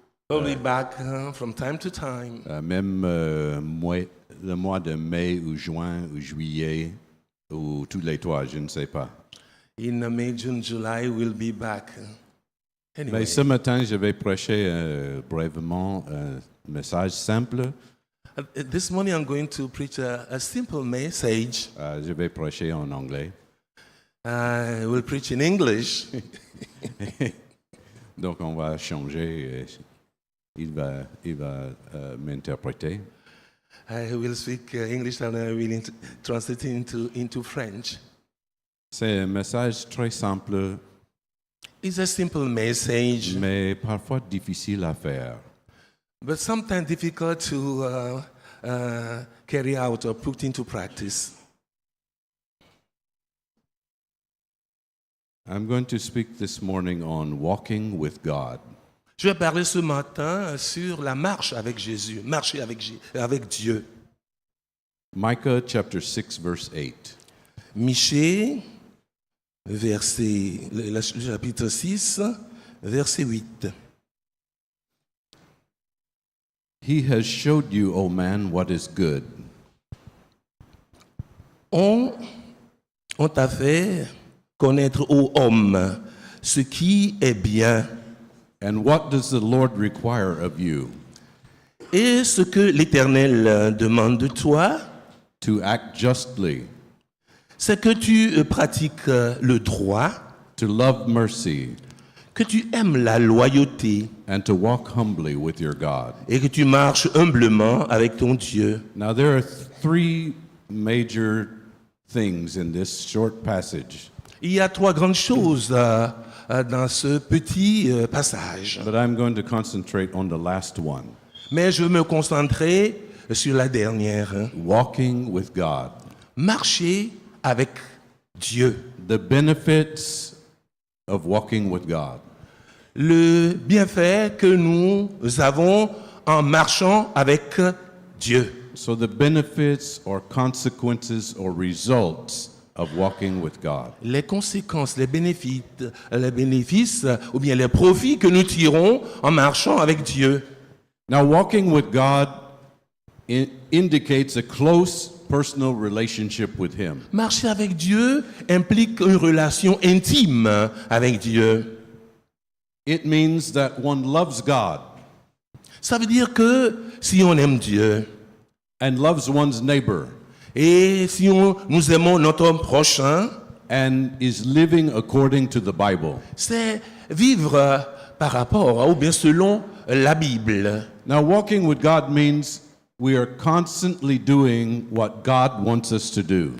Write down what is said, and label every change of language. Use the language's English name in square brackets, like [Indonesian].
[English] We'll be back from time to time. [French] même le mois de mai ou juin ou juillet ou tous les trois, je ne sais pas. [English] In May, June, July, we'll be back. Anyway, [French] Mais ce matin, je vais prêcher brièvement un message simple. [English] This morning I'm going to preach a simple message. [French] Je vais prêcher en anglais. [English] I will preach in English. [French] Donc, on va changer. Il va m'interpréter. [English] I will speak English and I will translate it into French. [French] C'est un message très simple, [English] It's a simple message, [French] mais parfois difficile à faire. [English] but sometimes difficult to carry out or put into practice. I'm going to speak this morning on walking with God. [French] Je vais parler ce matin sur la marche avec Jésus, marcher avec Dieu. [English] Micah chapter 6, verse 8. [French] Michée, le chapitre 6, verset 8. [English] He has showed you, O man, what is good. [French] On t'a fait connaître, ô homme, ce qui est bien [English] And what does the Lord require of you? [French] et ce que l'Éternel demande de toi, [English] To act justly, [French] c'est que tu pratiques le droit, [English] to love mercy, [French] que tu aimes la loyauté [English] and to walk humbly with your God. [French] et que tu marches humblement avec ton Dieu. [English] Now, there are three major things in this short passage, [French] Il y a trois grandes choses dans ce petit passage. [English] but I'm going to concentrate on the last one, [French] Mais je veux me concentrer sur la dernière. [English] walking with God. [French] Marcher avec Dieu. [English] The benefits of walking with God. [French] Le bienfait que nous avons en marchant avec Dieu. [English] So the benefits or consequences or results of walking with God. [French] Les conséquences, les bénéfices ou bien les profits que nous tirons en marchant avec Dieu. [English] Now, walking with God indicates a close personal relationship with Him. [French] Marcher avec Dieu implique une relation intime avec Dieu. [English] It means that one loves God [French] Ça veut dire que si on aime Dieu [English] and loves one's neighbor [French] et si nous aimons notre prochain, [English] and is living according to the Bible. [French] c'est vivre par rapport ou bien selon la Bible. [English] Now, walking with God means we are constantly doing what God wants us to do.